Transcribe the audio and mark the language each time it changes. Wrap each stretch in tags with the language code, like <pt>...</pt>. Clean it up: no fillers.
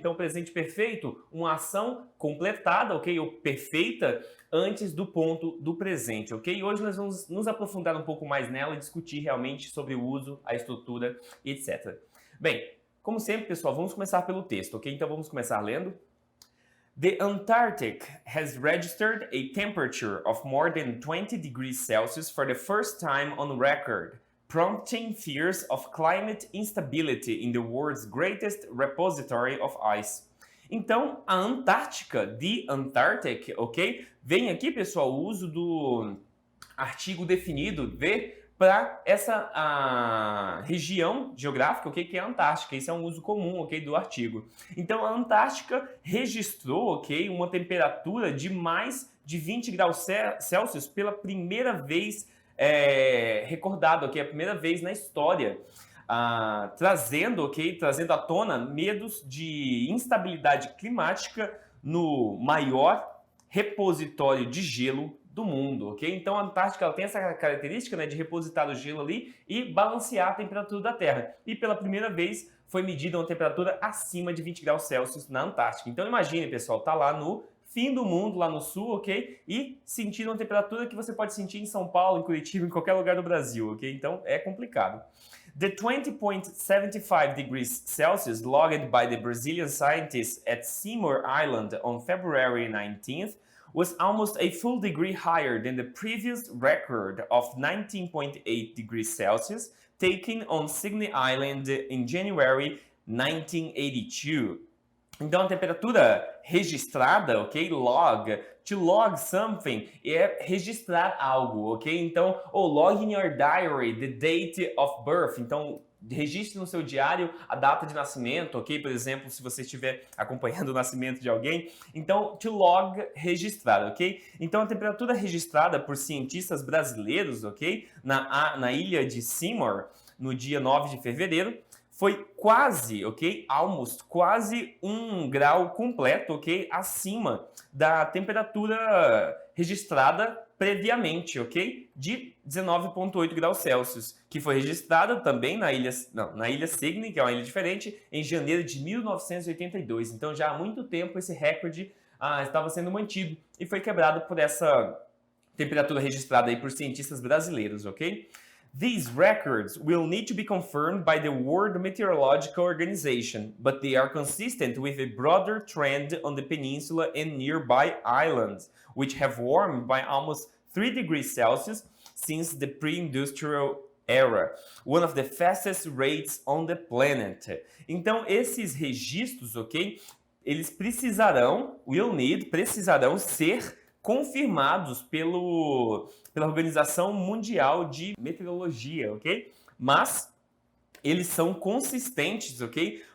<pt>Então, presente perfeito, uma ação completada, ok? Ou perfeita antes do ponto do presente, ok? Hoje nós vamos nos aprofundar um pouco mais nela e discutir realmente sobre o uso, a estrutura e etc. Bem, como sempre, pessoal, vamos começar pelo texto, ok? Então, vamos começar lendo.</pt> <en>The Antarctic has registered a temperature of more than 20 degrees Celsius for the first time on record, prompting fears of climate instability in the world's greatest repository of ice.</en> <pt>Então, a Antártica,</pt> <en>the Antarctic,</en> <pt>ok? Vem aqui, pessoal, o uso do artigo definido, the, para essa região geográfica, ok, que é a Antártica. Isso é um uso comum, ok, do artigo. Então, a Antártica registrou, ok, uma temperatura de mais de 20 graus Celsius pela primeira vez recordado, ok, a primeira vez na história, trazendo à tona medos de instabilidade climática no maior repositório de gelo do mundo, ok? Então a Antártica ela tem essa característica, né, de repositar o gelo ali e balancear a temperatura da Terra. E pela primeira vez foi medida uma temperatura acima de 20 graus Celsius na Antártica. Então imagine, pessoal, tá lá no fim do mundo, lá no sul, ok? E sentir uma temperatura que você pode sentir em São Paulo, em Curitiba, em qualquer lugar do Brasil, ok? Então é complicado.</pt> <en>The 20.75 degrees Celsius logged by the Brazilian scientists at Seymour Island on February 19th was almost a full degree higher than the previous record of 19.8 degrees Celsius taken on Sydney Island in January 1982.</en> <pt>Então, a temperatura registrada, ok? Log,</pt> <en>to log something,</en> <pt>é registrar algo, ok?</pt> <en>Então, log in your diary the date of birth.</en> <pt>Então, registre no seu diário a data de nascimento, ok? Por exemplo, se você estiver acompanhando o nascimento de alguém. Então,</pt> <en>to log,</en> <pt>registrar, ok? Então, a temperatura registrada por cientistas brasileiros, ok? Na ilha de Seymour, no dia 9 de fevereiro, foi quase, ok? Almost, quase 1 grau completo, ok? Acima da temperatura registrada previamente, ok? De 19,8 graus Celsius, que foi registrada também na ilha Sydney, que é uma ilha diferente, em janeiro de 1982. Então já há muito tempo esse recorde estava sendo mantido e foi quebrado por essa temperatura registrada aí por cientistas brasileiros, ok?</pt> <en>These records will need to be confirmed by the World Meteorological Organization, but they are consistent with a broader trend on the peninsula and nearby islands, which have warmed by almost 3 degrees Celsius since the pre-industrial era, one of the fastest rates on the planet.</en> <pt>Então, esses registros, ok, eles precisarão ser confirmados pela Organização Mundial de Meteorologia, ok? Mas eles são consistentes, ok?</pt>